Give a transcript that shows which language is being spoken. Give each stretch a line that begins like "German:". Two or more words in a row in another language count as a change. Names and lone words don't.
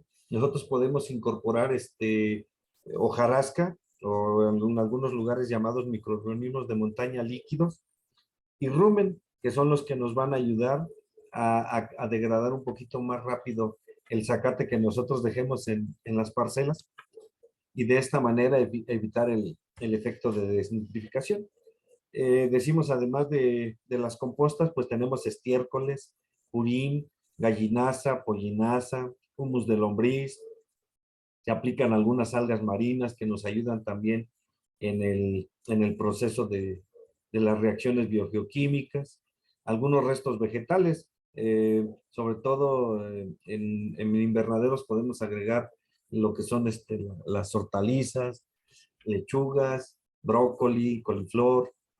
Spanish: Nosotros podemos incorporar hojarasca o en algunos lugares llamados microorganismos de montaña líquidos y rumen, que son los que nos van a ayudar a degradar un poquito más rápido el zacate que nosotros dejemos en las parcelas y de esta manera evitar el efecto de desnitrificación. Decimos además de las compostas, pues tenemos estiércoles, purín, gallinaza, pollinaza, humus de lombriz. Se aplican algunas algas marinas que nos ayudan también en el proceso de las reacciones biogeoquímicas. Algunos restos vegetales, sobre todo en invernaderos podemos agregar lo que son las hortalizas, lechugas, brócoli, coliflor.